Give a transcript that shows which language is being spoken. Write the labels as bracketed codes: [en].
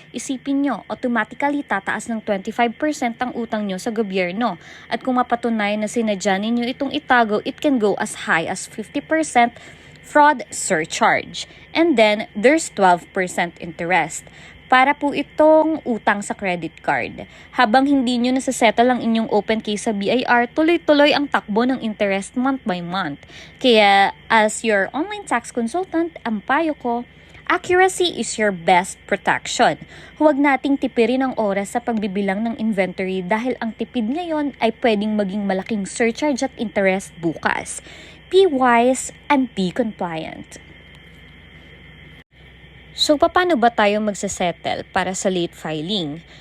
[tl] Isipin nyo, automatically tataas ng 25% ang utang nyo sa gobyerno. At kung mapatunayan na sinadya ninyo itong itago, [en] it can go as high as 50% fraud surcharge. And then, there's 12% interest. [tl] Para po itong utang sa credit card. Habang hindi nyo nasa-settle ang inyong open case sa BIR, tuloy-tuloy ang takbo ng interest [en] month by month. Kaya, as your online tax consultant, [tl] ang payo ko, [en] accuracy is your best protection. [tl] Huwag nating tipirin ang oras sa pagbibilang ng inventory dahil ang tipid ngayon ay pwedeng maging malaking surcharge at interest bukas. [en] Be wise and be compliant. [tl] So, paano ba tayo magsasettle para sa late filing?